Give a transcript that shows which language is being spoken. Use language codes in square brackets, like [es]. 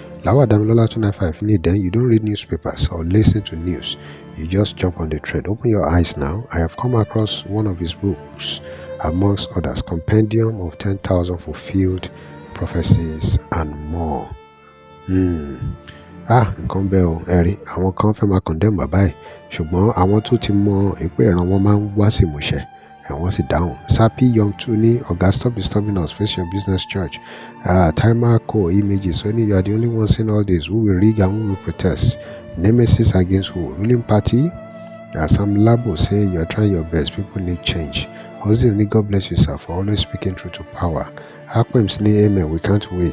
[en] Lawal Damilola 295 ní, then you don't read newspapers or listen to news. You just jump on the trend. Open your eyes now. I have come across one of his books, amongst others, Compendium of 10,000 Fulfilled Prophecies and More. [yo] Nǹkan bẹ́ẹ̀ o, ẹ̀rí àwọn kan fẹ́ máa condemn bàbá yìí, ṣùgbọ́n àwọn tó ti mọ ìpè ìran wọn máa ń wá sí ìmúṣẹ, wọ́n sì dáhùn. [en] Sapi Young 2 ní, Oga, stop disturbing us, face your business church. Timer Co Images ó ní, you are the only one saying all this. Who will rig and who will protest? Nemesis against who? Ruling party? Sam Labo say you are trying your best, people need change. Ozil ní, God bless you sir for always speaking truth to power. Akwems ní, amen, we can't wait.